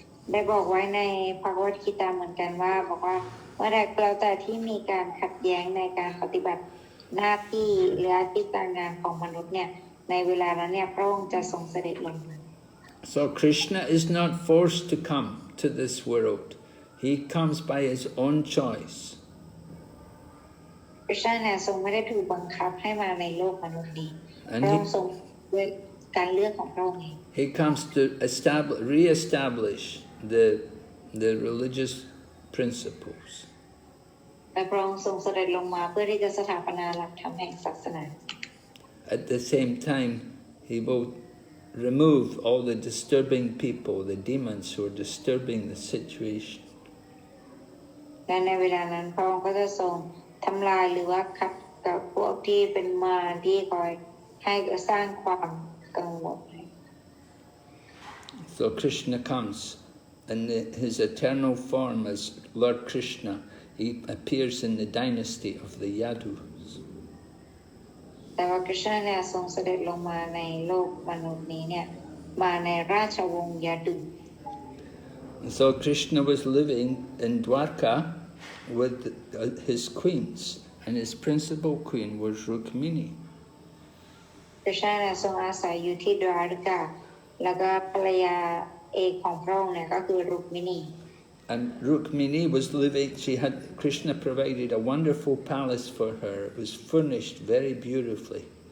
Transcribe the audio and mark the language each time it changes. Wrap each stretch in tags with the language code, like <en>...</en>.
<th>ได้บอกไว้ในพระวจกีตาเหมือนกันว่าบอกว่าเมื่อใดก็แล้วแต่ที่มีการขัดแย้งในการปฏิบัติหน้าที่หรืออาชีพการงานของมนุษย์เนี่ยในเวลานั้นเนี่ยพระองค์จะทรงเสด็จลงมา</th> <en>So Krishna is not forced to come to this world. He comes by His own choice.</en> <th>พระเจ้าเนี่ยทรงไม่ได้ถูกบังคับให้มาในโลกมนุษย์นี้พระองค์ทรงด้วยการเลือกของพระองค์เอง</th> <en>He comes to re-establish the religious principles.</en> <th>และพระองค์ทรงเสด็จลงมาเพื่อที่จะสถาปนาหลักธรรมแห่งศาสนา</th> <en>At the same time, He will remove all the disturbing people, the demons who are disturbing the situation.</en> <th>และในเวลานั้นพระองค์ก็จะทรงทำลายหรือว่าขัดกับพวกที่เป็นมารที่คอยให้สร้างความกังวล</th> <en>So Krishna comes in His eternal form as Lord Krishna. He appears in the dynasty of the Yadus.</en> <th>แต่ว่าคริชนาเนี่ยทรงเสด็จลงมาในโลกมนุษย์นี้เนี่ยมาในราชวงศ์ยาดุ</th> <en>So Krishna was living in Dwarka with his queens, and his principal queen was Rukmini.</en> <th>คริชนาเนี่ยทรงอาศัยอยู่ที่ดวาริกาแล้วก็ภรรยาเอกของพระองค์เนี่ยก็คือรุกมินี</th> <en>And Rukmini was living, Krishna provided a wonderful palace for her. It was furnished very beautifully.</en>